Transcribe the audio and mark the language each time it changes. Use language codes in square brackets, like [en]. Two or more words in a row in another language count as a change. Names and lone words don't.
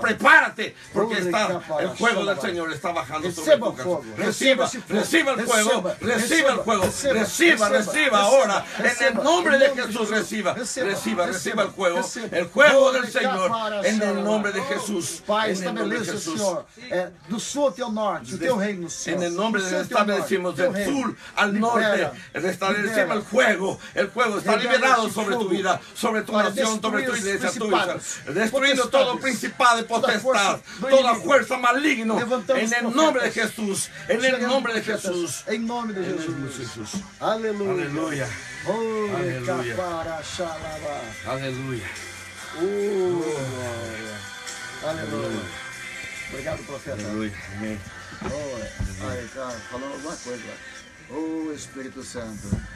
[es] Prepárate, porque está el fuego del Señor está bajando sobre tu casa. Reciba el fuego, reciba el fuego, reciba ahora. En el nombre de Jesús, reciba el fuego del Señor. En el nombre de Jesús. [pt] Pai, [es] En el nombre de [pt] estabeleça, [es] Jesús. [pt] Senhor, do sul até o norte, o teu reino no céu. [es] En el nombre [pt] Do [es] de [pt] sul até o norte, [es] establecimos [pt] o teu [es] del [pt] reino. [es] sur al norte, [pt] Libera, [es] restablecemos el fuego está [pt] Libera [es] liberado ese sobre tu fuego vida, sobre tu [pt] para [es] nación, sobre tu [pt] destruir [es] iglesia, [pt] os [es] tu vida, [pt] principados, [es] destruyendo todo [pt] potestades, [es] principado y [pt] toda [es] potestad, [pt] fuerza do [es] toda [pt] inimigo. [es] fuerza maligna, [pt] Levantamos [es] en el [pt] profetas. [es] nombre de Jesús, en el nombre de [pt] Profetas, [es] Jesús. [pt] Em nome de [es] En el nombre de [pt] Jesus. [es] Jesús. [pt] Aleluia. [es] Aleluya, Oh, [pt] Aleluia. recapara, xalabá. [es] aleluya. [pt] Oh, glória. Aleluia. Obrigado, profeta. [es] Aleluya. Amén. [pt] Oh, ai, cara, falando alguma coisa. Oh, Espírito Santo.